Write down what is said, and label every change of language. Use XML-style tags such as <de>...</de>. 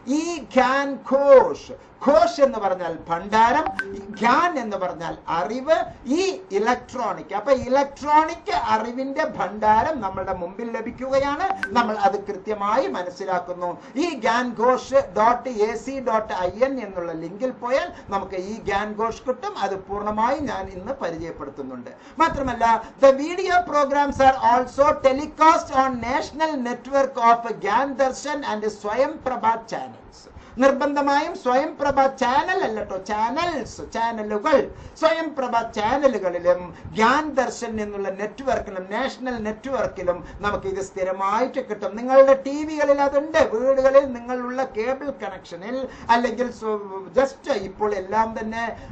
<ml>eGyan Ghosh, Ghosh എന്ന് പറഞ്ഞാൽ ഭണ്ഡാരം, ഗ്യാൻ എന്ന് പറഞ്ഞാൽ അറിവ്, ഈ ഇലക്ട്രോണിക്. അപ്പൊ ഇലക്ട്രോണിക് അറിവിന്റെ ഭണ്ഡാരം നമ്മളുടെ മുമ്പിൽ ലഭിക്കുകയാണ്. നമ്മൾ അത് കൃത്യമായി മനസ്സിലാക്കുന്നു. eGyanGhosh.ac.in എന്നുള്ള ലിങ്കിൽ പോയാൽ നമുക്ക് eGyan Ghosh കിട്ടും. അത് പൂർണ്ണമായി ഞാൻ ഇന്ന് പരിചയപ്പെടുത്തുന്നുണ്ട്. മാത്രമല്ല</ml> <en>the video programs are also telecast on national network of Gyan Darshan and Swayamprabha channels.</en> <ml>നിർബന്ധമായും സ്വയംപ്രഭ ചാനൽ അല്ലട്ടോ, ചാനലുകൾ, സ്വയംപ്രഭ ചാനലുകളിലും ഗ്യാൻ ദർശൻ എന്നുള്ള നെറ്റ്വർക്കിലും നാഷണൽ നെറ്റ്വർക്കിലും നമുക്ക് ഇത് സ്ഥിരമായിട്ട് കിട്ടും. നിങ്ങളുടെ TV-കളിൽ അതുണ്ട്, വീടുകളിൽ നിങ്ങളുള്ള കേബിൾ കണക്ഷനിൽ, അല്ലെങ്കിൽ ജസ്റ്റ് ഇപ്പോൾ എല്ലാം തന്നെ</ml>